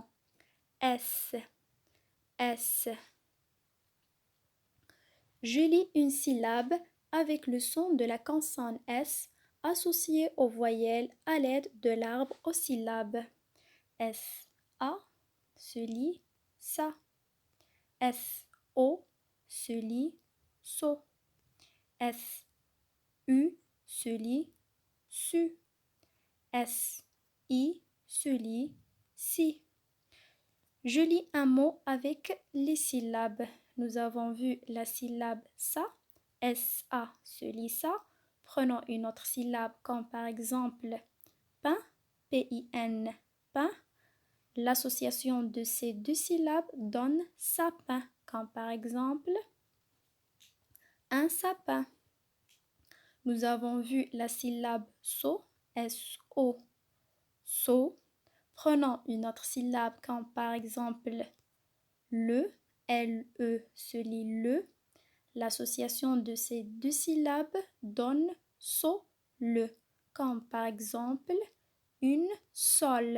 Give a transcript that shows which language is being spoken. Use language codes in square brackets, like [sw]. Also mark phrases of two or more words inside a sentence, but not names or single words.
[fr] S, S. Je lis une syllabe avec le son de la consonne S associée aux voyelles à l'aide de l'arbre aux syllabes. S, A se lit ça. S, O se lit so. S, U se lit su. S, I se lit si. Je lis un mot avec les syllabes. Nous avons vu la syllabe ça. S-A se lit ça. Prenons une autre syllabe comme par exemple pain. P-I-N. Pain. L'association de ces deux syllabes donne sapin. Comme par exemple un sapin. Nous avons vu la syllabe so. S-O. So. Prenons une autre syllabe comme par exemple le, L-E se lit le. L'association de ces deux syllabes donne so, le, comme par exemple une sole.